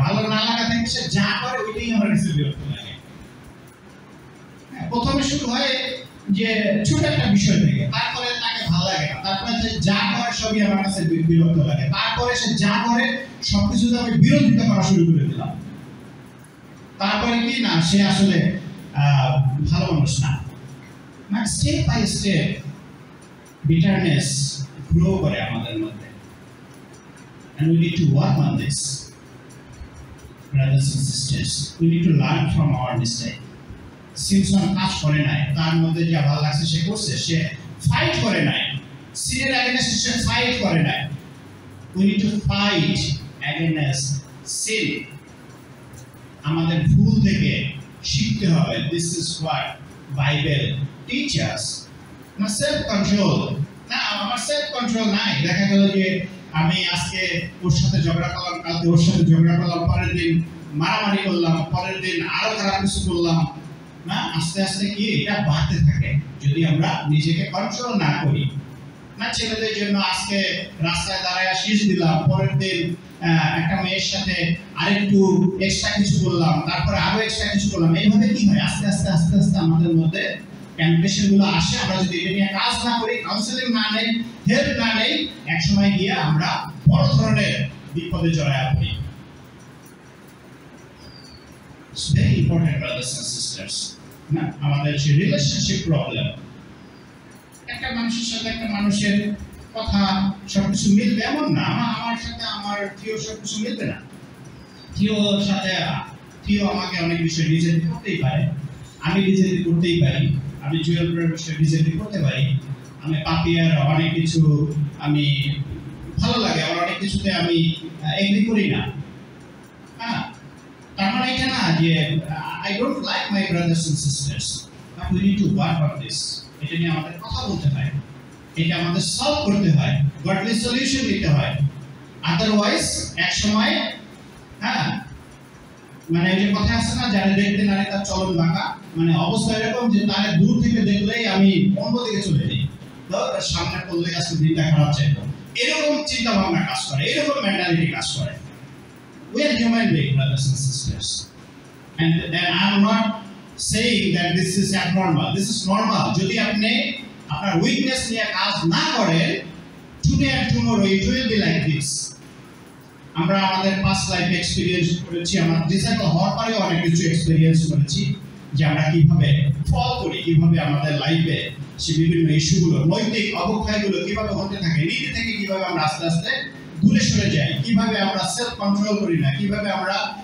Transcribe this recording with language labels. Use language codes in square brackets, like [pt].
[bn] ভালো না লাগা থেকে সে যা করে ওইটাই আমার কাছে বিরক্ত লাগে। প্রথমে শুরু হয় যে ছোট একটা বিষয় থেকে, তারপরে তাকে ভালো লাগে না, তারপরে সে যা করে সবই আমার কাছে বিরক্ত লাগে, তারপরে সে যা করে সবকিছুতে আমি বিরোধিতা করা শুরু করে দিলাম। তারপরে কি না, সে আসলে ভালো মানুষ না। মানে step by step bitterness grow করে আমাদের মধ্যে। [en] And we need to work on this, brothers and sisters. We need to learn from our mistake. [bn] Simpson কাজ করে নাই, তার মধ্যে যা ভালো লাগছে সে করছে, সে ফাইট করে নাই, সিনের এগেইনস্ট সে ফাইট করে নাই। [en] We need to fight against sin. [bn] আমাদের ভুল থেকে শিখতে হবে। [en] This is what Bible teaches. [bn] না সেলফ কন্ট্রোল, না আমার সেলফ কন্ট্রোল নাই। দেখা গেল যে আমি আজকে ওর সাথে ঝগড়া করলাম, কালকে ওর সাথে ঝগড়া করলাম, পরের দিন মারামারি করলাম, পরের দিন আরো খারাপ কিছু করলাম। না, আস্তে আস্তে কি এটা বাড়তে থাকে যদি আমরা নিজেকে কন্ট্রোল না করি। না, ছেলেদের জন্য আজকে রাস্তায় দাঁড়ায় শীষ দিলাম, পরের দিন একটা মেয়ের সাথে আরেকটু এক্সট্রা কিছু করলাম, তারপরে আরো এক্সট্রা কিছু করলাম। এইভাবে কি হয়, আস্তে আস্তে আস্তে আস্তে আমাদের মধ্যে টেম্পটেশন গুলো আসে। আমরা যদি এটা নিয়ে কাজ না করি, কাউন্সেলিং না নেই, হেল্প না নেই, এক সময় গিয়ে আমরা বড় ধরনের বিপদে জড়ায় পড়ি। [en] It's very important, brothers and sisters. [bn] না, আমাদের যে রিলেশনশিপ প্রবলেম, একটা মানুষের সাথে একটা মানুষের কথা সবকিছু মিলবে এমন না। আমার সাথে আমার থিও সবকিছু মিলবে না। থিওর সাথে থিও আমাকে অনেক বিষয় ডিজাইন করতেই পারে, আমি ডিজাইন করতেই পারি, আমি জুয়েলের বিষয়ে ডিজাইন করতে পারি, আমি পাপিয়ার অনেক কিছু আমি ভালো লাগে, আমার অনেক কিছুতে আমি এগ্রি করি না। হ্যাঁ, তার মানে এটা না যে [en] I don't like my brothers and sisters, but we need to work on this. [bn] এটা নিয়ে আমাদের কথা বলতে হয়, এটা আমাদের সলভ করতে হয়, গডলি সলিউশন দিতে হয়। আদারওয়াইজ এক সময় হ্যাঁ, মানে এই যে কথা আছে না, যারা দেখতে নারী তার চলন বাঁকা, মানে অবস্থা এরকম যে তারে দূর থেকে দেখলেই আমি অন্যদিকে চলে যাই, তো সামনে পড়লে আজকে দিনটা খারাপ চাইতো, এরকম চিন্তা ভাবনা কাজ করে, এরকম মেন্টালিটি কাজ করে। [en] We are human beings, brothers and sisters, and I am not saying that this is abnormal. This is normal. [bn] যদি আপনি আপনার উইকনেস নিয়ে কাজ না করেন, [en] today and tomorrow it will be like this. [bn] আমরা আমাদের পাস্ট লাইফ এক্সপেরিয়েন্স করেছি, আমরা ডিসাইপল হওয়ার পরেও অনেক কিছু এক্সপেরিয়েন্স করেছি যে আমরা কিভাবে ফল করি, কিভাবে আমাদের লাইফে সে বিভিন্ন ইস্যুগুলো, নৈতিক অবক্ষয়গুলো কিভাবে হতে থাকে, নীতি থেকে কিভাবে আমরা আস্তে আস্তে দূরে সরে যাই, কিভাবে আমরা সেলফ কন্ট্রোল করি না, কিভাবে আমরা